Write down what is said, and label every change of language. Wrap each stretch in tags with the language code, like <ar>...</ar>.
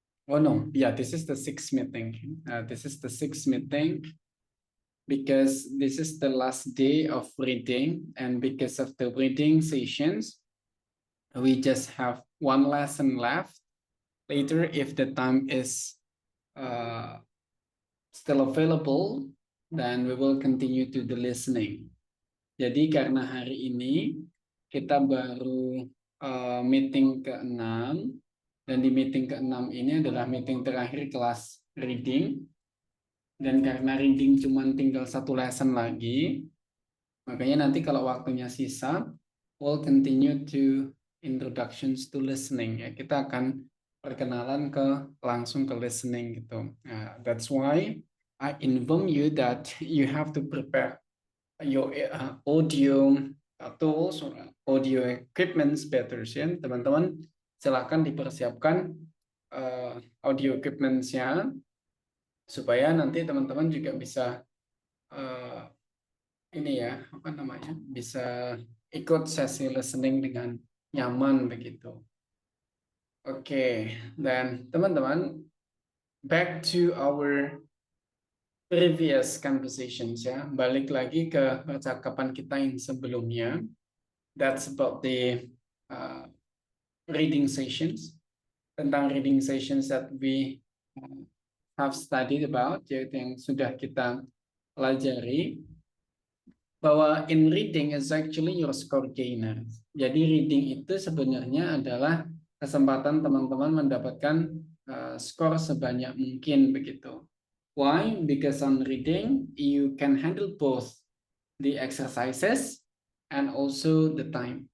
<en>Oh no, yeah, this is the sixth meeting. This is the sixth meeting because this is the last day of reading, and because of the reading sessions, we just have one lesson left. Later, if the time is still available, then we will continue to the listening.</en> <id>Jadi karena hari ini kita baru meeting ke-6, dan di meeting ke-6 ini adalah meeting terakhir kelas reading, dan karena reading cuma tinggal satu lesson lagi, makanya nanti kalau waktunya sisa,</id> <en>we'll continue to introductions to listening,</en> <id>ya. Kita akan perkenalan langsung ke listening gitu.</id> <en>That's why I inform you that you have to prepare your audio tools or audio equipments better, ya.</en> <id>Teman-teman silakan dipersiapkan audio equipments-nya supaya nanti teman-teman juga bisa ini ya, apa namanya, bisa ikut sesi listening dengan nyaman begitu.</id> <en>Oke, dan teman-teman, back to our previous conversations, ya.</en> <id>Balik lagi ke percakapan kita yang sebelumnya.</id> <en>That's about the reading sessions.</en> <id>Tentang</id> <en>reading sessions that we have studied about,</en> <id>yaitu yang sudah kita pelajari.</id> <en>Bahwa in reading is actually your score gainer.</en> <id>Jadi reading itu sebenarnya adalah kesempatan teman-teman mendapatkan skor sebanyak mungkin begitu.</id> <en>Why? Because on reading you can handle both the exercises and also the time.</en>